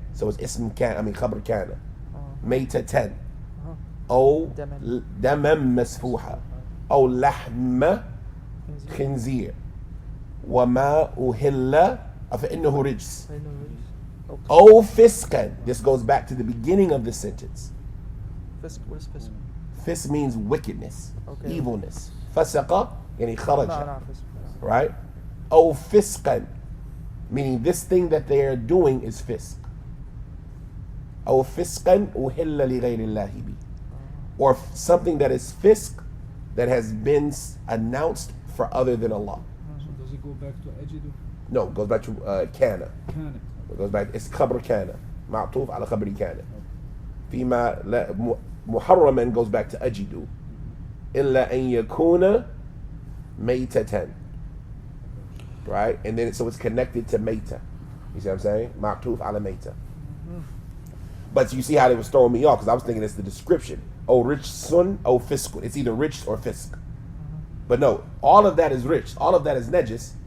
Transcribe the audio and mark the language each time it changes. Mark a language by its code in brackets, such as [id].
[en] So it's [ar] اسم كان, خبر كان. ميتة 10. أو دما مسفوحة أو لحم خنزير وما أهل فإنه رجس أو فسقا. [en] This goes back to the beginning of the sentence. Fisk, what is fisk? Fisk means wickedness, Okay. [ar] evilness. فسق يعني خرج. [en] No, fisk. Right? [ar] أو فسقا, [en] meaning this thing that they are doing is fisk. [ar] أو فسقا أهل لغير الله به. [en] Or something that is fisk that has been announced for other than Allah. So does it go back to ajidu? No, it goes back to kana. Can it? It goes back, it's [ar] خبر كان معطوف على خبر كان. فيما لا محرما [en] goes back to [ar] أجد إلا أن يكون ميتة. [en] Right? And then so it's connected to ميتة. You see what I'm saying? [ar] معطوف على ميتة. [en] But you see how they was throwing me off because I was thinking it's the description. Oh, rich son, oh, fiskun. It's either rich or fisk. But no, all of that is rich. All of that is najis.